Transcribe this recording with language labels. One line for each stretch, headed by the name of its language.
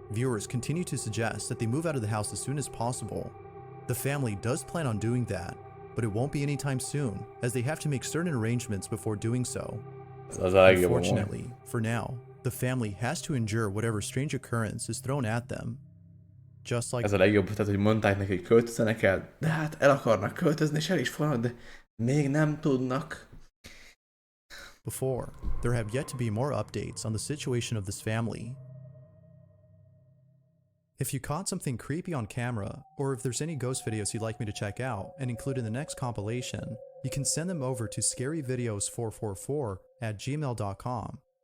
English: Viewers continue to suggest that they move out of the house as soon as possible. The family does plan on doing that, but it won't be anytime soon, as they have to make certain arrangements before doing so.
Hungarian: Az a legjobb amúgy.
English: Unfortunately, for now, the family has to endure whatever strange occurrence is thrown at them. Just like
Hungarian: Ez a legjobb, tehát hogy mondták neki, hogy költözenek el, de hát el akarnak költözni, és el is fognak, de még nem tudnak.
English: before, there have yet to be more updates on the situation of this family. If you caught something creepy on camera, or if there's any ghost videos you'd like me to check out and include in the next compilation, you can send them over to scaryvideos444@gmail.com.